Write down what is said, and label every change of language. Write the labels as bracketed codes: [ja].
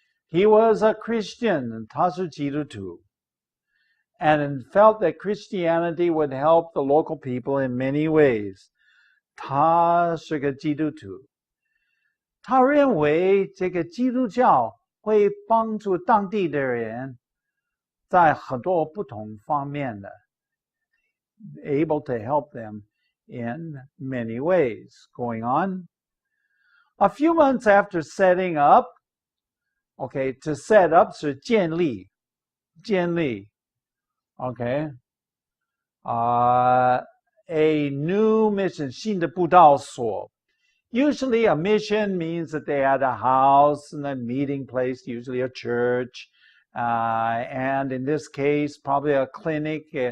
[en] He was a Christian, [zh] 他是基督徒 [en] and felt that Christianity would help the local people in many ways. [zh] 他是个基督徒，他认为这个基督教会帮助当地的人在很多不同方面的 [en] able to help them in many ways. Going on. A few months after setting up, okay, to set up [zh] 是建立 [en] okay, a new mission [zh] 新的布道所 [en] Usually a mission means that they had a house and a meeting place, usually a church, and in this case probably a clinic